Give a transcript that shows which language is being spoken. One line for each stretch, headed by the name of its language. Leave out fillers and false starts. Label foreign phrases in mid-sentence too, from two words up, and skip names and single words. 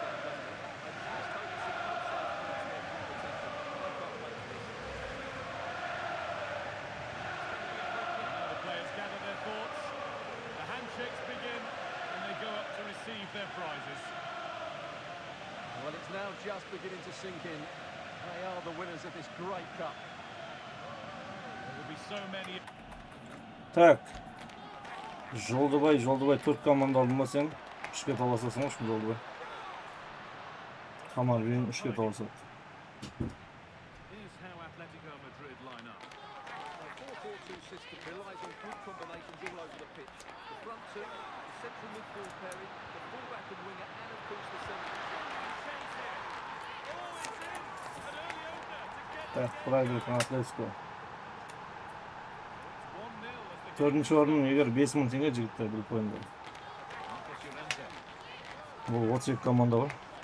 English: Now the players gather their thoughts. The handshakes begin and they go up to receive their prizes. Well, it's now just beginning to sink in. They are the winners of this great cup. There will be so many.
Kazakh: Так. Жолдыбай 4 команда алдым ба сен? 3-ке таласасың ғой, Жолдыбай. Хамарбен 3-ке таласады.
English: Here's how Atletico Madrid line up. A 4-4-2 system relies on good combinations all over the pitch. The front two, the central midfield pairing, the fullback and winger, and of course the centre
Russian: проигрывает на Атлетико.
English: 1-0 as the
Kazakh: Төртінші орын егер 5000 теңге жігіттер біліп қойыңдар. Marcos Llorente. Бұл 32 команда бар.